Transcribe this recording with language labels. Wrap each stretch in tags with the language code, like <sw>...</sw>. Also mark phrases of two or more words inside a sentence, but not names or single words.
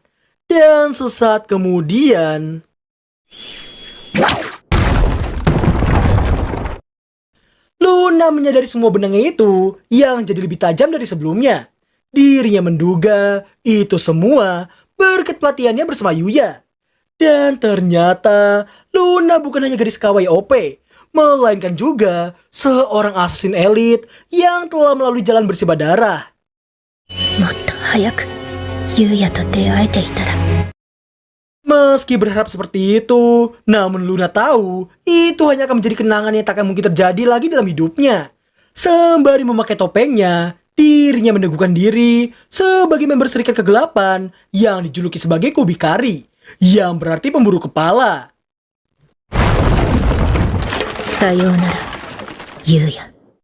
<id>Dan sesaat kemudian, Luna menyadari semua benangnya itu yang jadi lebih tajam dari sebelumnya. Dirinya menduga itu semua berkat pelatihannya bersama Yuya. Dan ternyata Luna bukan hanya gadis kawaii OP, melainkan juga seorang assassin elit yang telah melalui jalan bersih darah.</id> <ja>もっと早く優也と出会えていたら。</ja> <id>Meski berharap seperti itu, namun Luna tahu itu hanya akan menjadi kenangan yang tak akan mungkin terjadi lagi dalam hidupnya. Sembari memakai topengnya, dirinya meneguhkan diri sebagai member Serikat Kegelapan yang dijuluki sebagai Kubikari, yang berarti pemburu kepala.</id> <ja>さようなら優也。</ja>